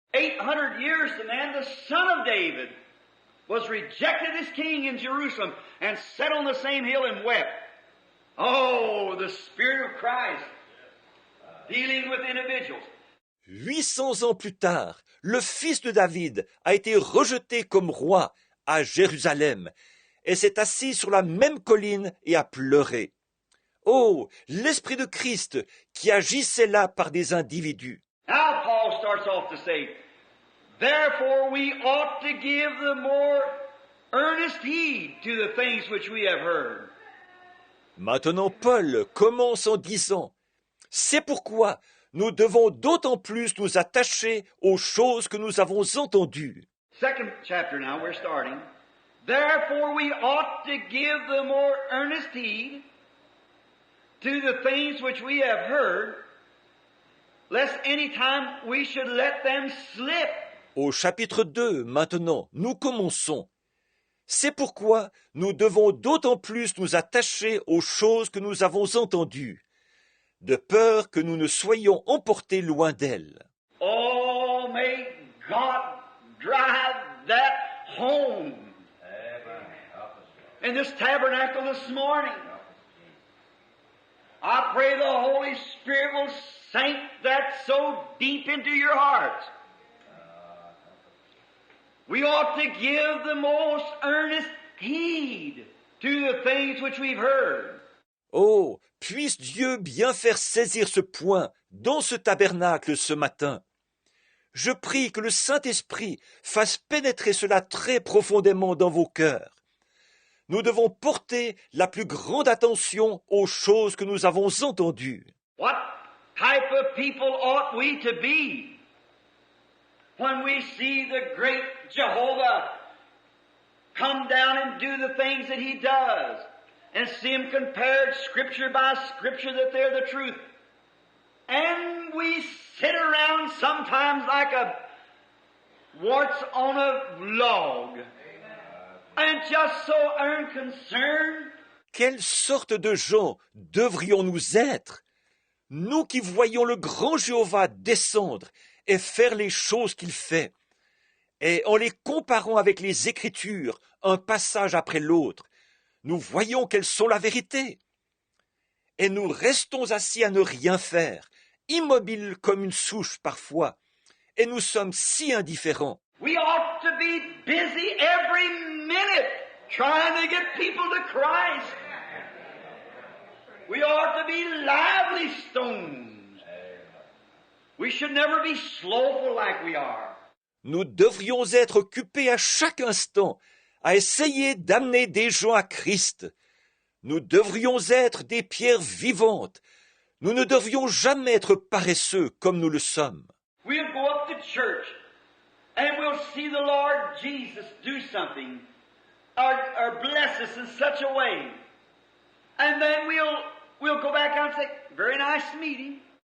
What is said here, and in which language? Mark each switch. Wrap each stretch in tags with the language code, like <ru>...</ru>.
<en>800 years the man, the son of David, was rejected as king in Jerusalem and sat on the same hill and wept. Oh, the Spirit of Christ dealing with individuals.</en> <fr>800 ans plus tard, le fils de David a été rejeté comme roi à Jérusalem et s'est assis sur la même colline et a pleuré. Oh, l'Esprit de Christ qui agissait là par des individus.</fr> <en>Now Paul starts off to say, therefore we ought to give the more earnest heed to the things which we have heard.</en> <fr>Maintenant Paul commence en disant, c'est pourquoi nous devons d'autant plus nous attacher aux choses que nous avons entendues.</fr> <en>2nd chapter now, we're starting. Therefore we ought to give the more earnest heed to the things which we have heard, lest any time we should let them slip.</en> <fr>Au chapitre 2, maintenant, nous commençons. C'est pourquoi nous devons d'autant plus nous attacher aux choses que nous avons entendues, de peur que nous ne soyons emportés loin d'elles.</fr> <en>Oh, God drive that home Amen. Help us, Lord. in this tabernacle this morning. I pray the Holy Spirit will sink that so deep into your hearts. We ought to give the most earnest heed to the things which we've heard.</en> <fr>Oh, puisse Dieu bien faire saisir ce point dans ce tabernacle ce matin. Je prie que le Saint-Esprit fasse pénétrer cela très profondément dans vos cœurs. Nous devons porter la plus grande attention aux choses que nous avons entendues.</fr> <en>What type of people ought we to be when we see the great Jehovah come down and do the things that He does, and see Him compared Scripture by Scripture that they're the truth? And we sit around sometimes like a warts on a log, and just so unconcerned.</en> <fr>Quelle sorte de gens devrions-nous être, nous qui voyons le grand Jéhovah descendre et faire les choses qu'il fait, et en les comparant avec les Écritures, un passage après l'autre, nous voyons qu'elles sont la vérité. Et nous restons assis à ne rien faire, immobiles comme une souche parfois, et nous sommes si indifférents.</fr> <en>We ought to be busy every minute trying to get people to Christ. We ought to be lively stones. We should never be slowful like we are.</en> <fr>Nous devrions être occupés à chaque instant à essayer d'amener des gens à Christ. Nous devrions être des pierres vivantes. Nous ne devrions jamais être paresseux comme nous le sommes.</fr> <en>We'll go up to church and we'll see the Lord Jesus do something or bless us in such a way. And then we'll go back out and say, very nice meeting.</en>